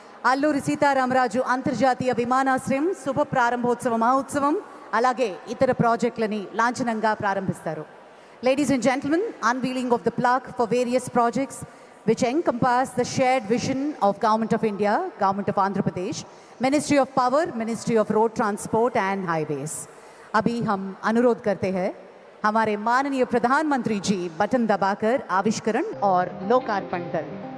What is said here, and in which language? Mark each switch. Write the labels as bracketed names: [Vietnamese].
[Telugu] అల్లూరి సీతారామరాజు అంతర్జాతీయ విమానాశ్రయం శుభ ప్రారంభోత్సవ మహోత్సవం అలాగే ఇతర ప్రాజెక్టులని లాంఛనంగా ప్రారంభిస్తారు. [English] Ladies and gentlemen, unveiling of the plaque for various projects which encompass the shared vision of Government of India, Government of Andhra Pradesh, Ministry of Power, Ministry of Road Transport and Highways. [Hindi] अभी हम अनुरोध करते हैं हमारे माननीय प्रधानमंत्री जी button दबाकर आविष्करण और लोकार्पण करें.